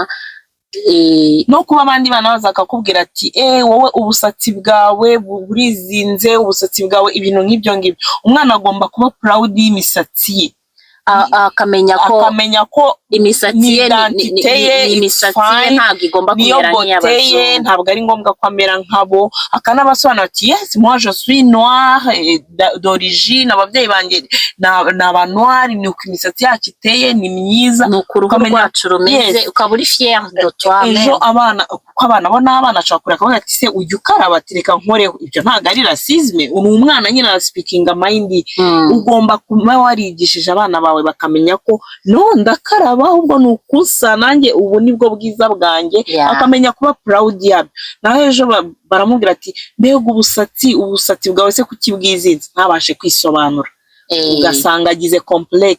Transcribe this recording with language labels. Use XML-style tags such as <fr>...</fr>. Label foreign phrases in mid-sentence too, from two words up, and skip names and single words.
<rw>no kuba abandi bana baza bakakubwira ati wowe ubusatsi bwawe burizinze ubusatsi bwawe ibintu nk'ibyo ngibyo umwana agomba kuba proud y'imisatsi ye akamenya ko imisatsi ye ntabwo igomba kumera nk'iy'abazungu ntabwo ari ngombwa ko amera nkabo akanabasobanura ati yes</rw> <fr>moi je suis noire d'origine</fr> <rw>ababyeyi banjye ni aba noire ni uko imisatsi yacu iteye ni myiza ni uko uruhu rwacu rumeze ukaba uri</rw> <fr>fier de toi</fr> <rw>ejo abana kuko abana bo n'abana ashobora kureka akavuga ati se ujya ukaraba ati reka nkoreho ibyo ntabwo ari racisme uri umwana nyine ara</rw> <en>speaking mind</en> <rw>ugomba kuba warigishije abana bawe bakamenya ko no ndakaraba ahubwo ni ukusa nanjye ubu nibwo bwiza bwanjye akamenya kuba proud yabyo naho ejo baramubwira ati mbega ubusatsi bwawe se kuki bwizinze ntabashe kwisobanura ugasanga agize complex</rw>